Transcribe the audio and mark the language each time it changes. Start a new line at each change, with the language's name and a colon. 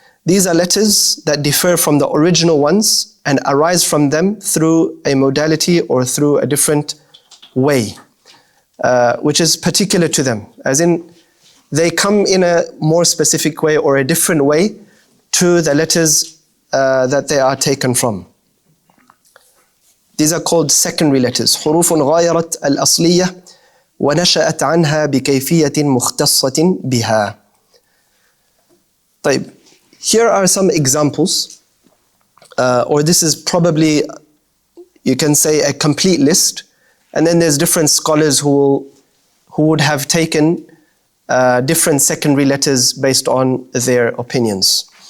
English: These are letters that differ from the original ones and arise from them through a modality or through a different way, which is particular to them. As in, they come in a more specific way or a different way to the letters that they are taken from. These are called secondary letters.
Arabic: حروف غايرت الأصلية ونشأت عنها بكيفية مختصة بها. طيب,
English: here are some examples, or this is probably, you can say, a complete list, and then there's different scholars who would have taken different secondary letters based on their opinions.